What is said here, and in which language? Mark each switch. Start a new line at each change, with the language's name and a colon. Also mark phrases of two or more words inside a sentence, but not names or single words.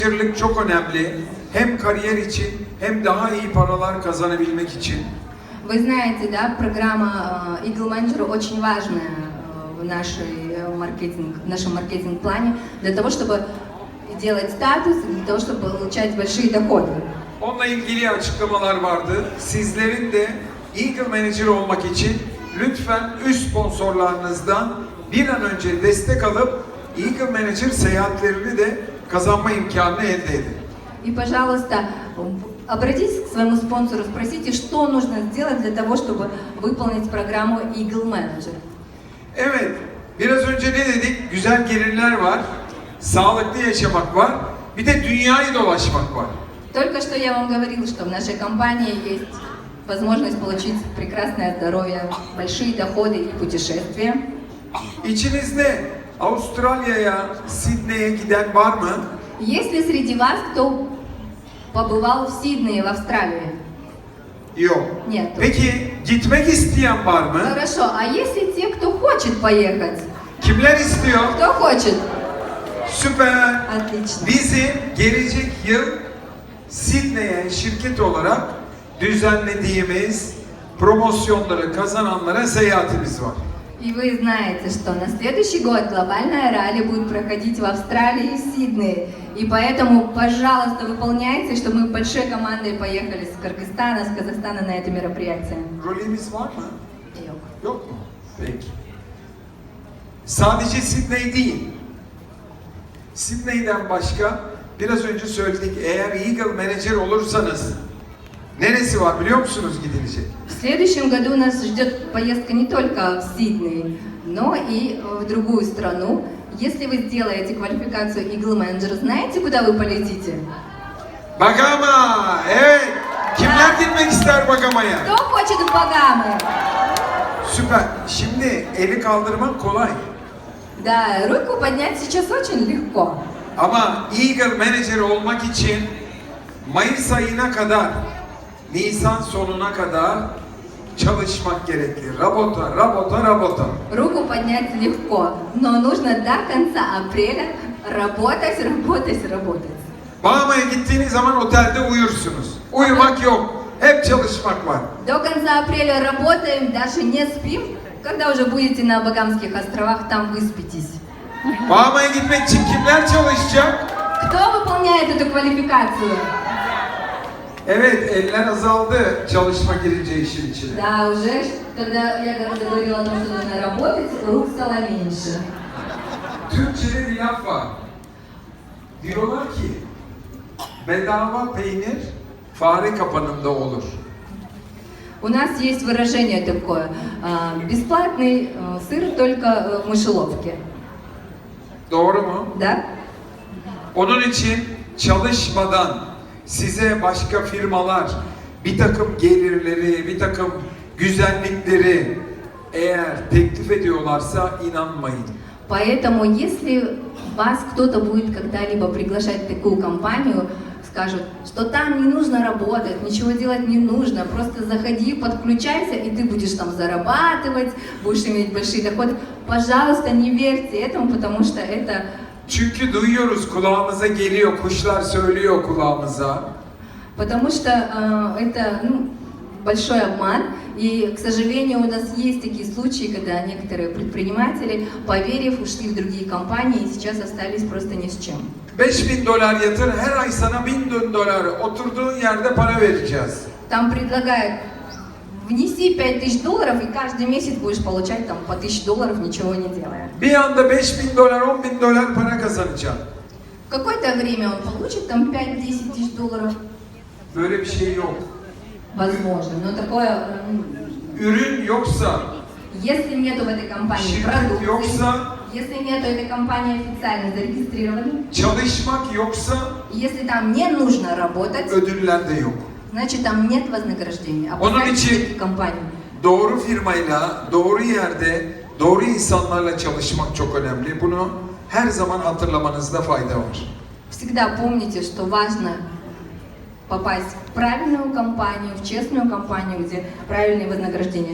Turkish: Menajerlik çok önemli. Hem kariyer için hem daha iyi paralar kazanabilmek için.
Russian: Вы знаете, да, программа Eagle Manager очень важная в нашем маркетинг-плане для того, чтобы делать статус, для того, чтобы получать большие доходы.
Turkish: Onunla ilgili açıklamalar vardı. Sizlerin de Eagle Manager olmak için lütfen üst sponsorlarınızdan bir an önce destek alıp Eagle Manager seyahatlerini de kazanma imkanını elde edin.
Russian: И, пожалуйста, обратитесь к своему спонсору, спросите, что нужно сделать для того, чтобы выполнить программу Eagle Manager.
Turkish: Evet, biraz önce ne dedik? Güzel gelirler var, sağlıklı yaşamak var, bir de dünyayı dolaşmak var.
Russian: Только что я вам говорила, что в нашей компании есть возможность получить прекрасное здоровье, большие доходы и путешествия.
Turkish: İçinizde Avustralya'ya, Sydney'e giden var mı?
Russian: Есть ли среди вас, кто побывал в Сиднее, в Австралии?
Turkish: Yok.
Russian: Нет.
Turkish: Peki gitmek isteyen var mı?
Russian: Хорошо, а если те, кто хочет поехать?
Turkish: Kimler istiyor?
Russian: Кто хочет?
Turkish: Süper.
Russian: Отлично.
Turkish: Bizim gelecek yıl Sydney'e şirket olarak düzenlediğimiz promosyonları kazananlara seyahatimiz var.
Russian: И вы знаете, что на следующий год глобальная ралли будет проходить в Австралии и в Сиднее. И поэтому, пожалуйста, выполняйте, чтобы мы большой командой поехали с Кыргызстана, с Казахстана на это мероприятие.
Turkish: Rolemiz var mı? Yok. Yok mu? Peki. Sadece Sydney değil. Sydney'den başka biraz önce söyledik, eğer Eagle Manager olursanız neresi var biliyor musunuz gidilecek?
Russian: В следующем году нас ждет поездка не только в Сидней, но и в другую страну. Если вы сделаете квалификацию Eagle Manager, знаете, куда вы полетите?
Turkish: Bagama! Evet! Kimler gitmek ister Bagama'ya?
Russian: Кто хочет в Багамы?
Turkish: Süper. Şimdi eli kaldırmak kolay.
Russian: Да, руку поднять сейчас очень легко.
Turkish: Ama Eagle Manager olmak için Mayıs ayına kadar, Nisan sonuna kadar çalışmak gerekli.
Russian: Rabota. Руку поднять легко, но нужно до конца апреля работать.
Turkish: Bahama'ya gittiğiniz zaman otelde uyursunuz. Uyumak yok. Hep çalışmak var.
Russian: До конца апреля работаем, даже не спим. Когда уже будете на Багамских островах, там выспитесь.
Turkish: Bahama'ya gitmek için kimler çalışacak?
Russian: Кто выполняет эту квалификацию?
Turkish: Evet, eller azaldı çalışma girince işin içine.
Russian: Да, уже, когда я говорила о том, что нужно работать, рук стало меньше.
Turkish: Türkçe'de bir laf var. Diyorlar ki, bedava peynir fare kapanında olur.
Russian: У нас есть выражение такое, бесплатный сыр только в мышеловке.
Turkish: Doğru mu?
Russian: Да?
Turkish: Onun için çalışmadan size başka firmalar bir takım gelirleri, bir takım güzellikleri eğer teklif ediyorlarsa inanmayın.
Russian: Поэтому, если вас кто-то будет когда-либо приглашать в такую компанию, скажут, что там не нужно работать, ничего делать не нужно, просто заходи, подключайся, и ты будешь там зарабатывать, будешь иметь большие доходы. Пожалуйста, не верьте этому, потому что это...
Turkish: Çünkü duyuyoruz, kulağımıza geliyor, kuşlar söylüyor kulağımıza.
Russian: Потому что это большой обман, и, к сожалению, у нас есть такие случаи, когда некоторые предприниматели, поверив, ушли в другие компании и сейчас остались просто ни с чем.
Turkish: $5.000 yatır, her ay sana $1.000 oturduğun yerde para vereceğiz.
Russian: Там предлагают, внеси $5000 и каждый месяц будешь получать там по $1000, ничего не делая.
Turkish: Bir anda $5.000, $10.000 para kazanacaksın.
Russian: В какое-то время он получит там 5-10 тысяч долларов,
Turkish: Böyle bir şey yok.
Russian: возможно, но такое,
Turkish: Ürün yoksa,
Russian: если нету в этой компании
Turkish: şirket
Russian: продукции,
Turkish: yoksa,
Russian: если нету этой компании официально зарегистрированной,
Turkish: çalışmak yoksa
Russian: если там не нужно работать,
Turkish: ödüller de yok.
Russian: значит там нет вознаграждения.
Turkish: Onun
Russian: Опускайте
Turkish: için
Russian: такие компании.
Turkish: doğru firmayla, doğru yerde, doğru insanlarla çalışmak çok önemli. Bunu her zaman hatırlamanızda fayda var.
Russian: Всегда помните, что важно попасть в правильную компанию, в честную компанию, где правильные вознаграждения.